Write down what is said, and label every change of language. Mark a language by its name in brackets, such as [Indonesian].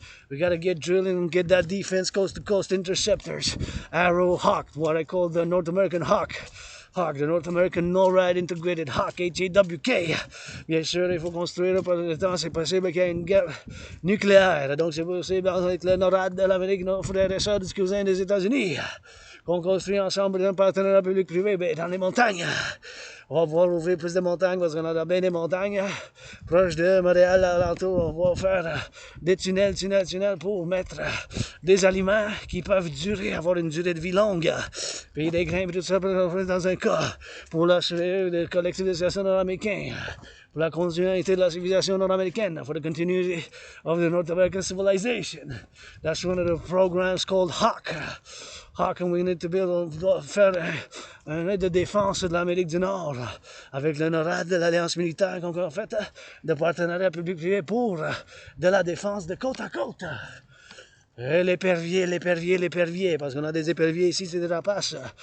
[English] We gotta get drilling and get that defense coast-to-coast interceptors. Arrow Hawk, what I call the North American Hawk. The North American NORAD Integrated Hawk, HAWK. [French] Bien sûr, il faut construire par le temps, c'est possible qu'il y ait une guerre nucléaire. Donc, c'est possible avec le NORAD de l'Amérique, nos frères et sœurs du cousin des États-Unis, qu'on construit ensemble un partenariat public-privé dans les montagnes. On va pouvoir ouvrir plus de montagnes parce qu'on a bien des montagnes proches de Montréal, alentour. On va faire des tunnels pour mettre des aliments qui peuvent avoir une durée de vie longue. Puis des grains, tout ça, dans un cas, pour l'assurer le Collectif de Civilisation nord-américain. Pour la continuité de la civilisation nord-américaine. [English] For the continuity of the North American civilization. That's one of the programs called HAWK. [French] HAWK, [English] and we need to [French] faire un aide de défense de l'Amérique du Nord avec le NORAD de l'Alliance militaire qu'on a fait de partenariat public-privé pour de la défense de côte à côte. Et l'épervier, parce qu'on a des éperviers ici, c'est des rapaces.